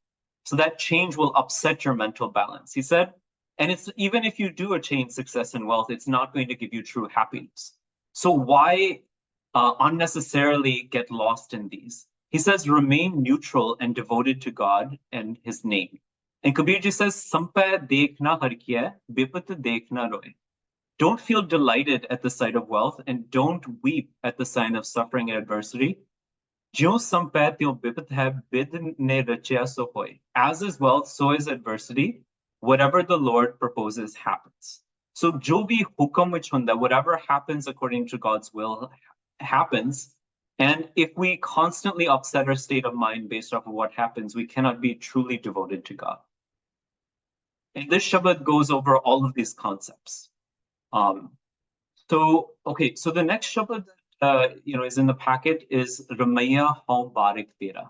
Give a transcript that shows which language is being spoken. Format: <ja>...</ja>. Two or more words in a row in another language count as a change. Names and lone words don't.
<en>So that change will upset your mental balance. He said, and it's even if you do attain success and wealth, it's not going to give you true happiness. So why unnecessarily get lost in these? He says, remain neutral and devoted to God and his name. And Kabirji says,</en> <hi>संपा देखना हर किया, बिपत देखना रोय.</hi> <en>Don't feel delighted at the sight of wealth and don't weep at the sign of suffering and adversity. As is wealth, so is adversity. Whatever the Lord proposes happens.</en> <pa>So ਜੋ ਭੀ ਹੁਕਮ ਵਿਚ ਹੁੰਦਾ,</pa> <en>whatever happens according to God's will happens. And if we constantly upset our state of mind based off of what happens, we cannot be truly devoted to God. And this Shabad goes over all of these concepts. So the next Shabad is in the packet is Ramaya Hom Barik Tera.</en>